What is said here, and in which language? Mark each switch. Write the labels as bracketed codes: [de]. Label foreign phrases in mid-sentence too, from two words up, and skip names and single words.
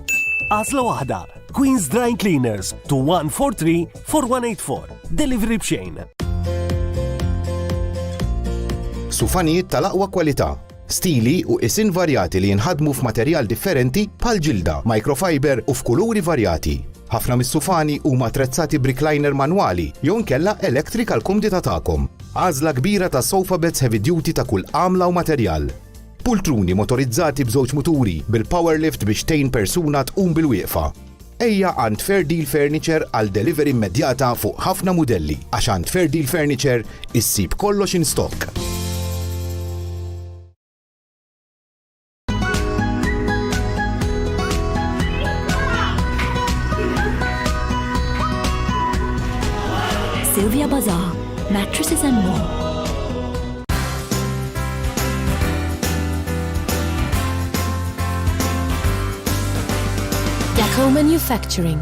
[mt] Għażla waħda. Queen's Dry Cleaners to 143-4184. Delivery b'xejn. Sufanijiet tal-aqwa kwalità, stili u isin varjati li jinħadmu f'materjal differenti bħal ġilda, microfiber u f'kuluri varjati. Ħafna mis-sufani huma attrezzati b'recliner manwali jew inkella electrical kumdita tagħkom. Għażla kbira ta' [en] sofa beds heavy duty [mt] ta' kull għamla u materjal. Pultruni motorizzati b'żewġ muturi bil-powerlift biex tgħin persuna tqum bil-wieqfa. Ejja għand Fair Deal Furniture għal delivery immedjata fuq ħafna modelli għax għand Fair Deal Furniture issib kollox [en] in stock. Sylvia Bazaar, mattresses and more. Deco Manufacturing.